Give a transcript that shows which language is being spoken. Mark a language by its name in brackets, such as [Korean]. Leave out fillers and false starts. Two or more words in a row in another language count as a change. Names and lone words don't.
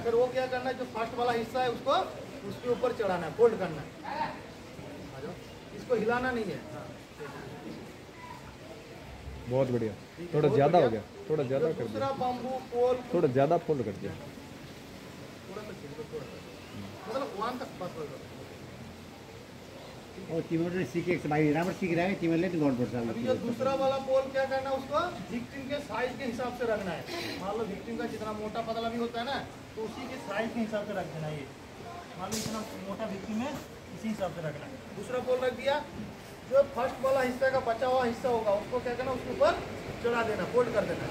[Hindi] फिर वो क्या करना है, जो फर्स्ट वाला हिस्सा है उसको उसके ऊपर चढ़ाना है, फोल्ड करना है, इसको हिलाना नहीं है। बहुत बढ़िया, थोड़ा ज़्यादा हो गया, थोड़ा ज़्यादा कर दूसरा दिया, [English] bamboo pole [Hindi] थोड़ा ज़्यादा फोल्ड कर दिया। मतलब 1 तक बस होगा। [Nepali] ओ तिमीहरूले सिकेको छ भाइ, राम्रो सिकिरहेको तिमीहरूले त गर्नुपर्छ। [Hindi] अभी जो दूसरा वाला पोल क्या करना है, उसको विक्टिम के साइज के हिसाब से रखना है। मान लो विक्टिम का जितना मोटा पतला भी होता है ना, तो उसी के साइज के हिसाब से रख देना। ये मान लो इतना मोटा विक्टिम है, इसी हिसाब से रखना है। दूसरा पोल रख दिया, जो फर्स्ट वाला हिस्सा का बचा हुआ हिस्सा होगा उसको क्या करना, उसके ऊपर चढ़ा देना, फोल्ड कर देना।